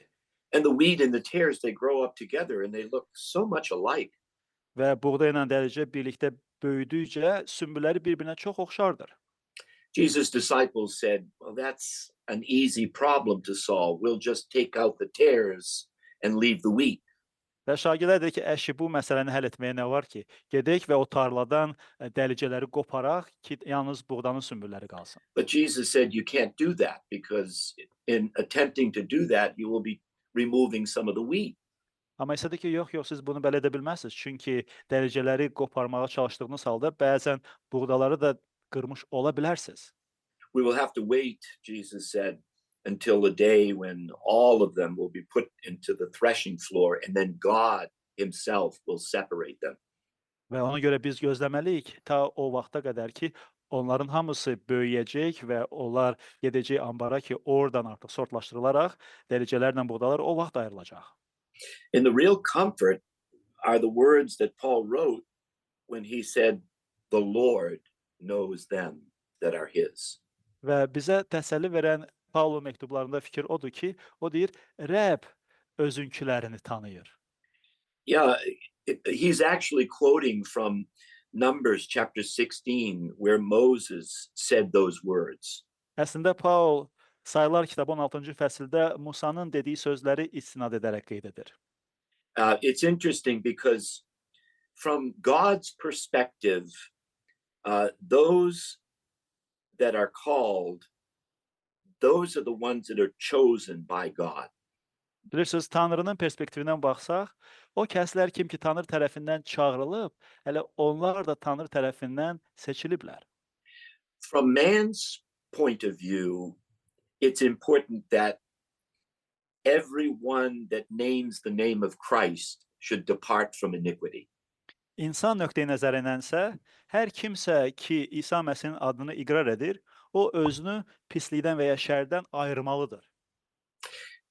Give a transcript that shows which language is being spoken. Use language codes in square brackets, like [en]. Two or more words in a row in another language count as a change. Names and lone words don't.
[en] And the wheat and the tares, they grow up together and they look so much alike. [az] Və buğda ilə dələcə birlikdə böyüdükcə sümbülləri bir-birinə çox oxşardır. [en] Jesus' disciples said, well, that's an easy problem to solve. We'll just take out the tares and leave the wheat. [az] Və şagirdlər deyir ki, əşi bu məsələni həll etməyə nə var ki? Gedək və o tarladan dəlicələri qoparaq ki, yalnız buğdanın sümbülləri qalsın. [en] But Jesus said you can't do that because in attempting to do that, you will be removing some of the wheat. [az] Amma isə deyir ki, yox, siz bunu belə edə bilməzsiniz. Çünki dəlicələri qoparmağa çalışdığınız halda bəzən buğdaları da qırmış ola bilərsiniz. [en] We will have to wait, Jesus said, until the day when all of them will be put into the threshing floor and then God himself will separate them. [az] Və ona görə biz gözləməliyik ta o vaxta qədər ki, onların hamısı böyüyəcək və onlar gedəcək ambara ki, oradan artıq sortlaşdırılaraq dəlicələrlə buğdalar o vaxt ayrılacaq. [en] And the real comfort are the words that Paul wrote when he said, the Lord knows them that are his. [az] Və bizə təsəlli verən Paulo məktublarında fikir odur ki, o deyir, Rəbb özünkülərini tanıyır. [en] Yeah, he's actually quoting from Numbers chapter 16, where Moses said those words. [az] Əslində Paul Sayılar kitabı 16-cı fəsildə Musanın dediyi sözləri istinad edərək qeyd edir. [en] It's interesting because from God's perspective, those that are called, those are the ones that are chosen by God. [az] Bilirsiniz, Tanrının perspektivindən baxsaq, o kəslər kim ki Tanrı tərəfindən çağırılıb, hələ onlar da Tanrı tərəfindən seçiliblər. [en] From man's point of view, it's important that everyone that names the name of Christ should depart from iniquity. [az] İnsan nöqteyi nəzərindənsə, hər kimsə ki İsa Məsihin adını iqrar edir, o özünü pislikdən və ya şərdən ayırmalıdır.